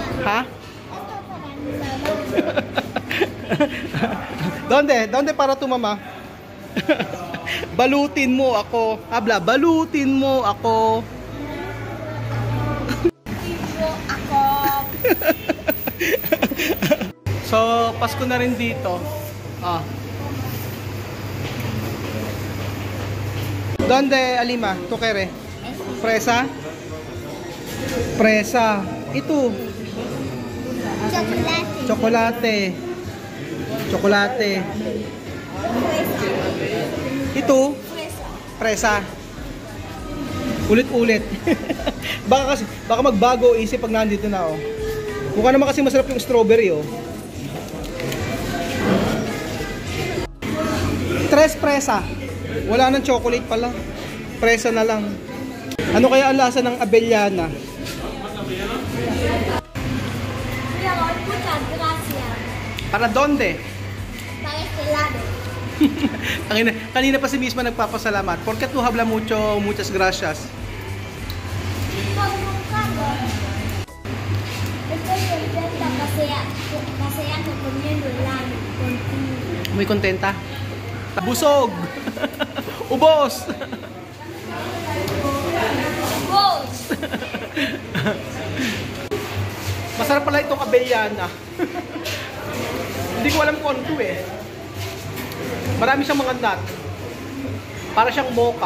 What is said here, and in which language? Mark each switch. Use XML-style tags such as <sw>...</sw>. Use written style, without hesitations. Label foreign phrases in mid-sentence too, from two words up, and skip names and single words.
<es>Ha? Donde para to mama?</es> <tl>Balutin mo ako. Habla, balutin mo ako. Ako. So, Pasko na rin dito. Ah.</tl> <es>Donde, Alima? Tukere? Presa? Presa.</es> <tl>Ito. Chocolate. Chocolate. Chocolate. Ito. Presa. Ulit-ulit. baka magbago isip pag nandito na, oh. Mukha naman kasi masarap yung strawberry, oh.</tl> <es>Tres presa.</es> <tl>Wala nang chocolate pala. Presa na lang. Ano kaya ang lasa ng Avellana?</tl> <es>Muchas gracias. Para donde? Para este lado.</es> <tl>Kanina pa si Misma nagpapasalamat.</tl> <es>Porque tu habla mucho, muchas gracias. Estoy contenta paseando comiendo helado contigo. Muy contenta.</es> <tl>Busog. Ubos.</tl> <es>Vos.</es> <tl>Masarap pala itong Avellana. Hindi ko alam kung ano ito eh. Marami siyang mga nut. Para siyang mocha.</tl>